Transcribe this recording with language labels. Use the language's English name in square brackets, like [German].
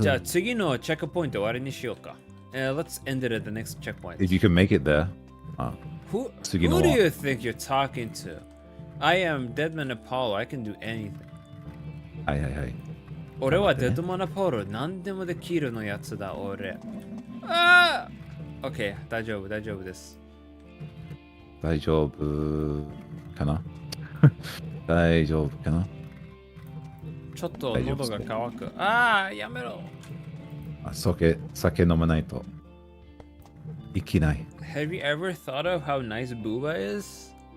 [Japanese] じゃあ次のチェックポイント終わりにしようか。 [English] Let's end it at the next checkpoint. If you can make it there. Who do you think you're talking to? I am Deadman Apollo. I can do anything. [Japanese] はい。俺は Deadman Apollo 何でもできるのやつだ、俺。 OK、大丈夫です。大丈夫かな大丈夫かなちょっと喉が渇く。やめろ。酒飲まないといけない。 [English] Have you ever thought of how nice Booba is?